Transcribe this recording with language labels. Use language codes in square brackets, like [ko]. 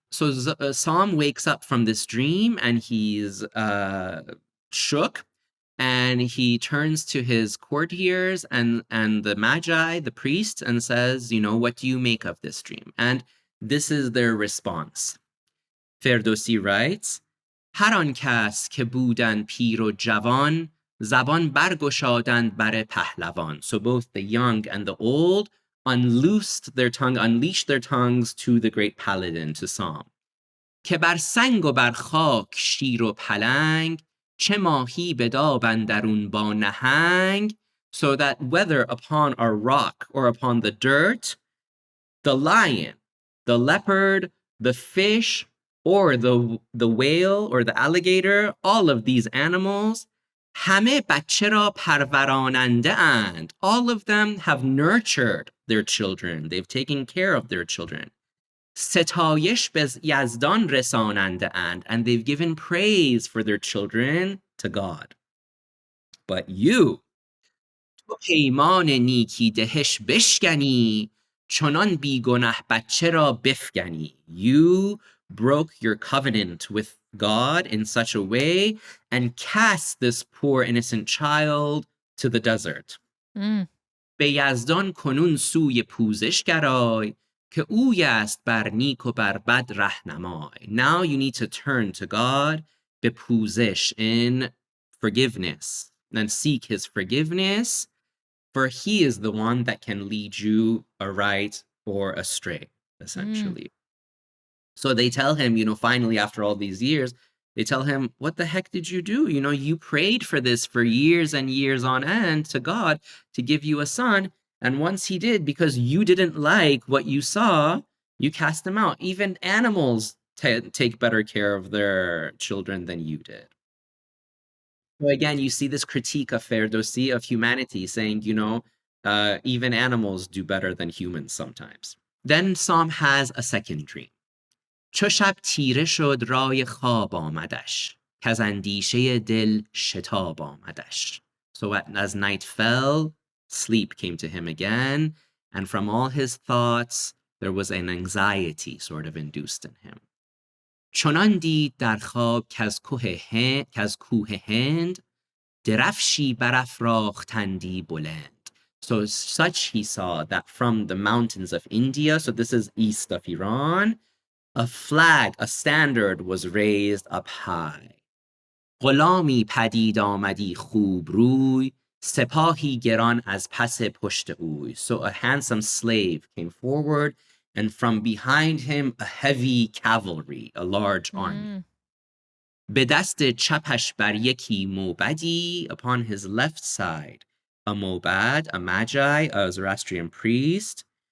[en] So Sam wakes up from this dream and he's shook, and he turns to his courtiers and the magi, the priests, and says, what do you make of this dream? And this is their response. Ferdowsi writes, [fa] هر آن کس که بودند پیر و جوان زبان برگشادند بر پهلوان. [en] So both the young and the old unleashed their tongues to the great paladin, to Sam. [fa] که بر سنگ و بر خاک شیر و پلنگ چه ماهی به داب اندرون با نهنگ. [en] So that whether upon a rock or upon the dirt, the lion, the leopard, the fish, or the whale or the alligator, all of these animals, [fa] همه بچه را پروراننده اند. [en] All of them have nurtured their children. They've taken care of their children. [fa] ستایش به یزدان رساننده اند. [en] And they've given praise for their children to God. But you, [fa] تو پیمان نیکی دهش بشکنی چنان بیگنه بچه را بفگنی. [en] You broke your covenant with God in such a way and cast this poor innocent child to the desert. [fa] به یزدان کنون سوی پوزش گرای که اوی است بر نیک و بر بد رهنمای. [en] Now you need to turn to God, [fa] به پوزش, [en] in forgiveness, and seek his forgiveness, for he is the one that can lead you aright or astray, essentially. So they tell him, finally, after all these years, They tell him, what the heck did you do? You know, you prayed for this for years and years on end to God to give you a son. And once he did, because you didn't like what you saw, you cast him out. Even animals take better care of their children than you did. So again, you see this critique of Ferdowsi, of humanity, saying, even animals do better than humans sometimes. Then Psalm has a second dream. [fa] چو شب تیره شد رای خواب آمدش کز اندیشه دل شتاب آمدش. [en] So as night fell, sleep came to him again, and from all his thoughts, there was an anxiety sort of induced in him. [fa] چنان دید در خواب کز کوه هند درفشی برافراختندی بلند. [en] So such he saw that from the mountains of India, so this is east of Iran, a flag, a standard was raised up high. [fa] غلامی پدید آمدی خوب روی سپاهی گران از پس پشت اوی. [en] So a handsome slave came forward, and from behind him a heavy cavalry, a large army. [fa] به دست چپش بر یکی موبدی, [en] upon his left side a mobad, a magi, a Zoroastrian priest.